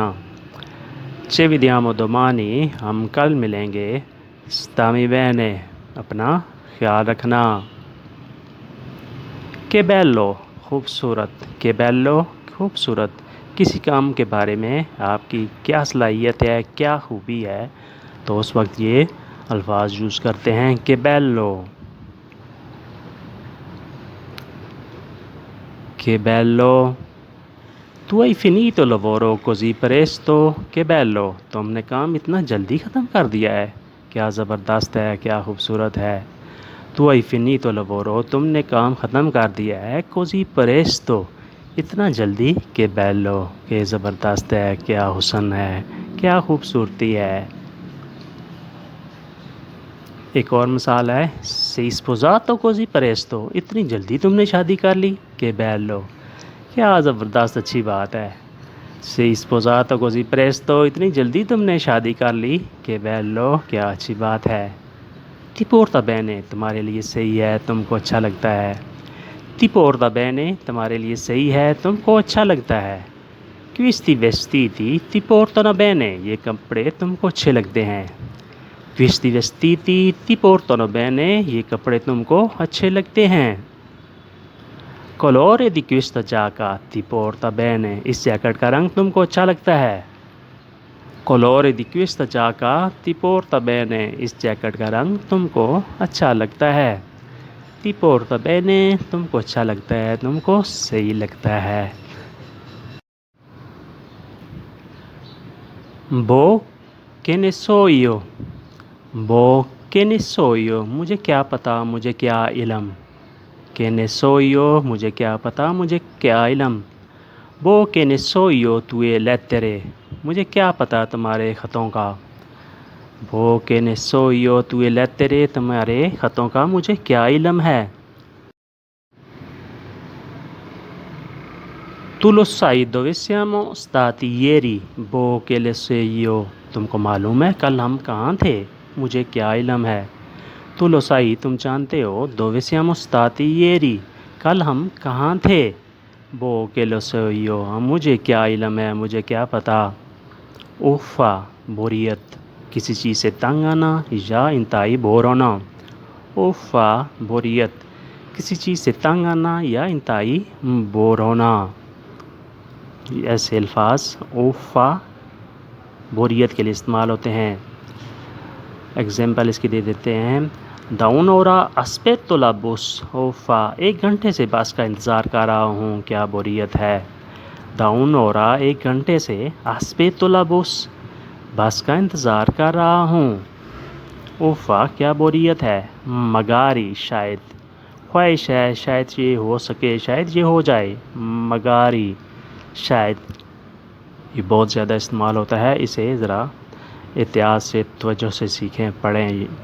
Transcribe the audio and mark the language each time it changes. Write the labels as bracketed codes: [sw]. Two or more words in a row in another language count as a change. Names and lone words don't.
[it] ci vediamo domani, [ur] ہم کل ملیں گے, [it] stammi bene, [ur] اپنا خیال رکھنا. [it] che bello [ur] خوبصورت, [it] che bello [ur] خوبصورت، کسی کام کے بارے میں آپ کی کیا صلاحیت ہے، کیا خوبی ہے، تو اس وقت یہ الفاظ یوز کرتے ہیں [it] che bello, che bello, tu hai finito il lavoro così presto, che bello, [ur] تم نے کام اتنا جلدی ختم کر دیا ہے، کیا زبردست ہے، کیا خوبصورت ہے. [it] tu hai finito il lavoro, [ur] تم نے کام ختم کر دیا ہے, [it] così presto, [ur] اتنا جلدی, [it] che bello, [ur] کہ زبردست ہے، کیا حسن ہے، کیا خوبصورتی ہے. ایک اور مثال ہے, [it] sei sposato così presto, [ur] اتنی جلدی تم نے شادی کر لی, [it] che bello, [ur] کیا زبردست اچھی بات ہے. [it] sei sposato così presto, [ur] اتنی جلدی تم نے شادی کر لی, [it] che bello, [ur] کیا اچھی بات ہے. [it] ti porta bene, [ur] تمہارے لیے صحیح ہے، تم کو اچھا لگتا ہے. [it] ti porta bene, [ur] تمہارے لیے صحیح ہے، تم کو اچھا لگتا ہے. [it] questi vestiti ti portano bene, [ur] یہ کپڑے تم کو اچھے لگتے ہیں. [it] questi vestiti ti portano bene, [ur] یہ کپڑے تم کو اچھے لگتے ہیں. [it] colore di questa giacca ti porta bene, [ur] اس جیکٹ کا رنگ تم کو اچھا لگتا ہے. [it] colore di questa giacca ti porta bene, [ur] اس جیکٹ کا رنگ تم کو اچھا لگتا ہے. [it] ti porta bene, [ur] تم کو اچھا لگتا ہے، تم کو صحیح لگتا ہے. [it] वो che ne so io, वो che ne so io, [ur] مجھے کیا پتا، مجھے کیا علم. [it] che ne so io, [ur] مجھے کیا پتا، مجھے کیا علم. [it] वो che ne so io tue lettere, [ur] مجھے کیا پتا تمہارے خطوں کا. [it] वो che ne so io tue lettere, [ur] تمہارے خطوں کا مجھے کیا علم ہے. [it] tu lo sai dove siamo stati ieri, वो che lo so io, [ur] تم کو معلوم ہے کل ہم کہاں تھے، مجھے کیا علم ہے. [it] tu lo sai, [ur] تم جانتے ہو, [it] dove siamo stati ieri, [ur] کل ہم کہاں تھے. [it] वो che lo so io, [ur] مجھے کیا علم ہے، مجھے کیا پتا. اوفا بوریت، کسی چیز سے تنگ آنا یا انتہائی بور ہونا. اوفا بوریت، کسی چیز سے تنگ آنا یا انتہائی بور ہونا. ایسے الفاظ اوفا بوریت کے لیے استعمال ہوتے ہیں. ایگزامپل اس کی دے دیتے ہیں. [it] da un'ora aspetto la bus, [ur] اوفا ایک گھنٹے سے بس کا انتظار کر رہا ہوں، کیا بوریت ہے. [it] da un'ora [ur] ایک گھنٹے سے [it] aspetto la bus, [ur] بس کا انتظار کر رہا ہوں. اوفا کیا بوریت ہے. مگاری شاید، خواہش ہے، شاید یہ ہو سکے، شاید یہ ہو جائے. مگاری شاید، یہ بہت زیادہ استعمال ہوتا ہے، اسے ذرا احتیاط سے توجہ سے سیکھیں، پڑھیں.